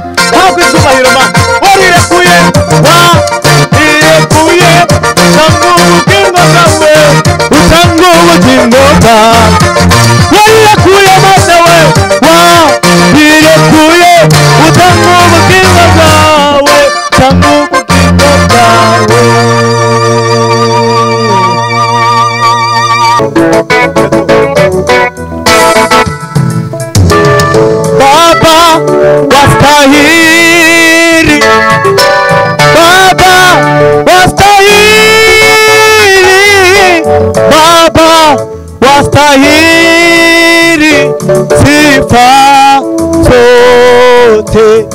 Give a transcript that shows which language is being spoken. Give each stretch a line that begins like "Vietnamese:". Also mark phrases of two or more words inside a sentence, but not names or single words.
Kinyarwanda: Ntabwo icyubahiro Mana, warirekuye, warirekuye, utanga ubugingo bwawe, utanga ubugingo bwawe. Warirekuye Mana we, warirekuye, utanga ubugingo bwawe, utanga ubugingo bwawe.
Swahili: Baba wastahili, Baba wastahili, Baba wastahili sifa zote.